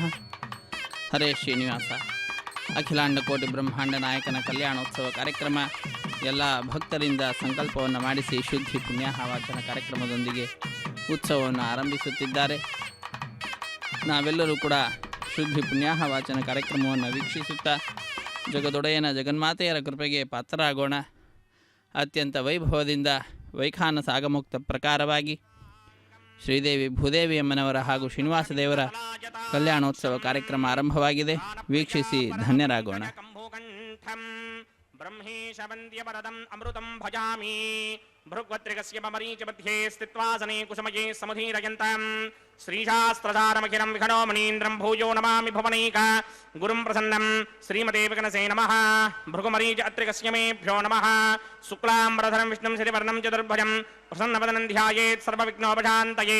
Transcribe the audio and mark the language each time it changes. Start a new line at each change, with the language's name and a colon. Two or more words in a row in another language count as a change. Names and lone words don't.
Kannada: हरे ಶ್ರೀನಿವಾಸ. ಅಖಿಲಾಂಡ ಕೋಟಿ ಬ್ರಹ್ಮಾಂಡ ನಾಯಕನ ಕಲ್ಯಾಣೋತ್ಸವ ಕಾರ್ಯಕ್ರಮ ಎಲ್ಲ ಭಕ್ತರಿಂದ ಸಂಕಲ್ಪವನ್ನು ಮಾಡಿಸಿ ಶುದ್ಧಿ ಪುಣ್ಯಾಹವಾಚನ ಕಾರ್ಯಕ್ರಮದೊಂದಿಗೆ ಉತ್ಸವವನ್ನು ಆರಂಭಿಸುತ್ತಿದ್ದಾರೆ. ನಾವೆಲ್ಲರೂ ಕೂಡ ಶುದ್ಧಿ ಪುಣ್ಯಾಹವಾಚನ ಕಾರ್ಯಕ್ರಮವನ್ನು ವೀಕ್ಷಿಸುತ್ತಾ ಜಗದೊಡೆಯನ ಜಗನ್ಮಾತೆಯರ ಕೃಪೆಗೆ ಪಾತ್ರರಾಗೋಣ. ಅತ್ಯಂತ ವೈಭವದಿಂದ ವೈಖಾನಸ ಆಗಮುಕ್ತ ಪ್ರಕಾರವಾಗಿ ಶ್ರೀದೇವಿ ಭೂದೇವಿ ಅಮ್ಮನವರ ಹಾಗೂ ಶ್ರೀನಿವಾಸ ದೇವರ ಕಲ್ಯಾಣೋತ್ಸವ ಕಾರ್ಯಕ್ರಮ ಆರಂಭವಾಗಿದೆ. ವೀಕ್ಷಿಸಿ ಧನ್ಯರಾಗೋಣ.
Sanskrit: ಬ್ರಹ್ಮೇಶವಂದ್ಯವರದಂ ಅಮೃತಂ ಭಜಾಮಿ ಭೃಗ್ವತ್ರಿಗಸ್ಯ ಮರೀಚ ಮಧ್ಯೆ ಸ್ಥಿತ್ವಾಸನೆ ಕುಸುಮಯೇ ಸಮುಧೀರಯಂತಂ ಶ್ರೀಶಾಸ್ತ್ರಸಾರಮಖಿಲಂ ವಿಘ್ನೋ ಮಣೀಂದ್ರಂ ಭೂಯೋ ನಮಾಮಿ ಭುವನೈಕ ಗುರುಂ ಪ್ರಸನ್ನಂ ಶ್ರೀಮತೆ ವಿಘ್ನಸೇ ನಮಃ. ಭೃಗುಮರೀಚ ಅತ್ರಿಗಸ್ಯ ಮೇಭ್ಯೋ ನಮಃ. ಶುಕ್ಲಾಂಬರಧರಂ ವಿಷ್ಣುಂ ಶ್ರೀವರ್ಣಂ ಚತುರ್ಭುಜಂ ಪ್ರಸನ್ನವದನಂ ಧ್ಯಾಯೇತ್ ಸರ್ವವಿಘ್ನೋಪಶಾಂತಯೇ.